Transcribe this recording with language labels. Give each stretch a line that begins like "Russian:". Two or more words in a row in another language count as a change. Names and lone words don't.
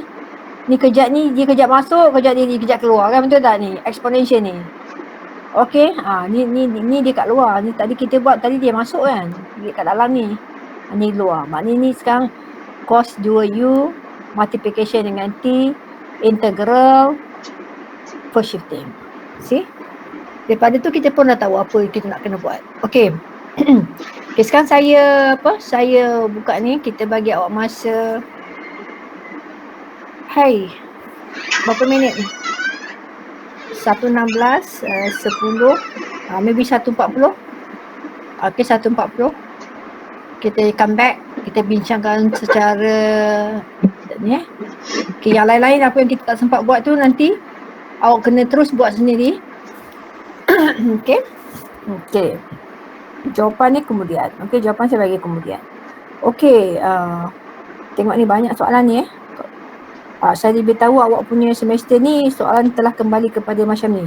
Malay: Ni kejap ni, dia kejap masuk, kejap dia kejap keluar kan, betul tak ni? Exponential ni. Okey, ni dia kat luar. Ni tadi kita buat, tadi dia masuk kan. Dia kat dalam ni. Ni luar. Maknanya ni sekarang cos 2u multiplication dengan t
English: integral for shifting.
Malay: See? Daripada tu kita pun dah tahu apa kita nak kena buat. Okey. Okay, sekarang saya buka ni, kita bagi awak masa. Hai. Berapa minit ni? 1.16, 10, maybe 1.40. Okay, 1.40. Kita
English: come back,
Malay: kita bincangkan secara ni Okay, yang lain-lain apa yang kita tak sempat buat tu nanti awak kena terus buat sendiri. Okay. Okay. Jawapan ni kemudian. Okay, jawapan saya bagi kemudian. Okay, tengok ni banyak soalan ni saya diberitahu awak punya semester ni soalan telah kembali kepada macam ni.